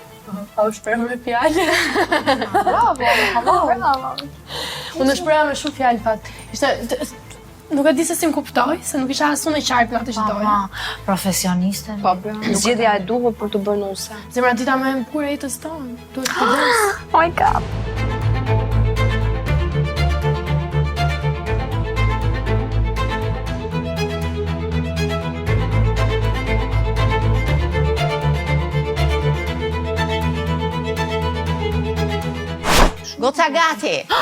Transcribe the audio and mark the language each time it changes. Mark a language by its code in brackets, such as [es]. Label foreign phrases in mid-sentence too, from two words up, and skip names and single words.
[sq] Pa u shprehur me fjalë. Bravo. Unë shpreha me shumë fjalë fat. Nuk e di se si më kuptoj, se nuk isha asun e qartë në atë që doja. Profesioniste. Po, zgjedhja e duhur për të bërë nuse. Zemra dita më e bukur e jetës tonë. Duhet të kujdes. [en] Oh my god. [sq] Goca gati.